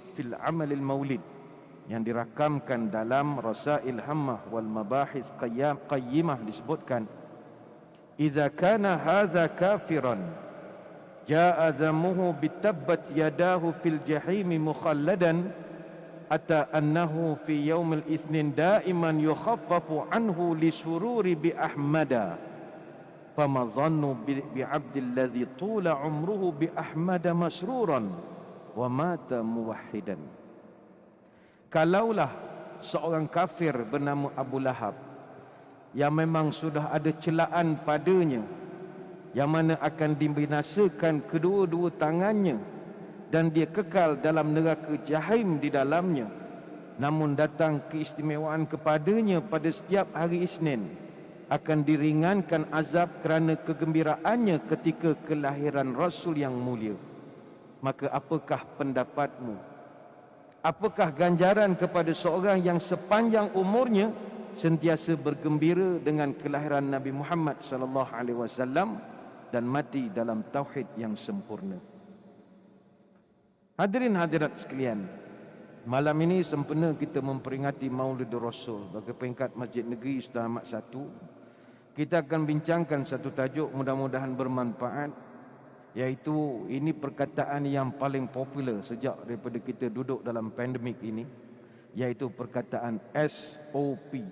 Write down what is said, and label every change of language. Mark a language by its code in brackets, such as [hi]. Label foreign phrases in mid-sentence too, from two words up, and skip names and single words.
[ar] في عمل المولد, [ms] yang dirakamkan dalam Rasail Hammah wal Mabahis Qayyimah, disebutkan, [ar] إذا كان هذا كافرا جاء ذمه بتبت يداه في الجحيم مخلدا أتى أنه في يوم الاثنين دائما يخفف عنه للسرور بأحمد فما الظن بعبد الذي طول عمره بأحمد مسرورا ومات موحدا. [ms] Kalaulah seorang kafir bernama Abu Lahab yang memang sudah ada celaan padanya, yang mana akan dibinasakan kedua-dua tangannya dan dia kekal dalam neraka jahim di dalamnya, namun datang keistimewaan kepadanya pada setiap hari Isnin, akan diringankan azab kerana kegembiraannya ketika kelahiran Rasul yang mulia. Maka apakah pendapatmu? Apakah ganjaran kepada seorang yang sepanjang umurnya sentiasa bergembira dengan kelahiran Nabi Muhammad [ar] صلى الله عليه وسلم [ms] dan mati dalam tauhid yang sempurna? Hadirin hadirat sekalian, malam ini sempena kita memperingati Maulid Rasul bagi peringkat Masjid Negeri Sultan Ahmad I. Kita akan bincangkan satu tajuk mudah-mudahan bermanfaat, iaitu ini perkataan yang paling popular sejak daripada kita duduk dalam pandemik ini, iaitu perkataan SOP.